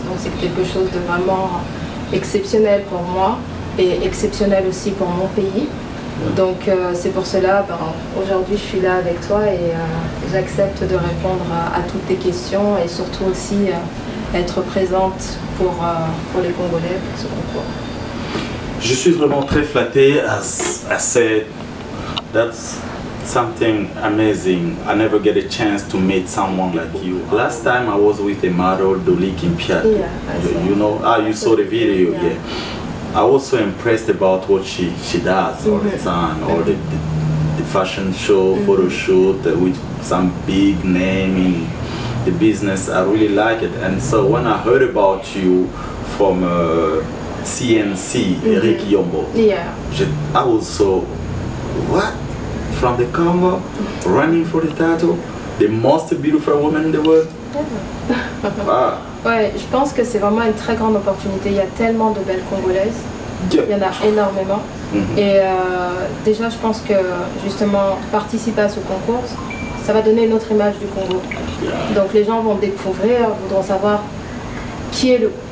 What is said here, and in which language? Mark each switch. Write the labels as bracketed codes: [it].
[fr] Donc c'est quelque chose de vraiment exceptionnel pour moi et exceptionnel aussi pour mon pays. Donc c'est pour cela, aujourd'hui je suis là avec toi et j'accepte de répondre à toutes tes questions et surtout aussi être présente pour les Congolais pour ce concours. Je suis vraiment très flatté. [en] As I said, that's something amazing. I never get a chance to meet someone like you. Last time I was with a model, Dolly Kimpiat. Yeah, you know, you saw the video, yeah. I was so impressed about what she does all the time, all the fashion show, photo shoot with some big name in the business. I really like it. And so when I heard about you from CNC, Eric Yombo, I was so, what? From the Congo, running for the title, the most beautiful woman in the world? Wow. [fr] Ouais, je pense que c'est vraiment une très grande opportunité. Il y a tellement de belles Congolaises. Il y en a énormément. Et déjà, je pense que justement, participer à ce concours, ça va donner une autre image du Congo. Donc les gens vont découvrir, voudront savoir qui est le...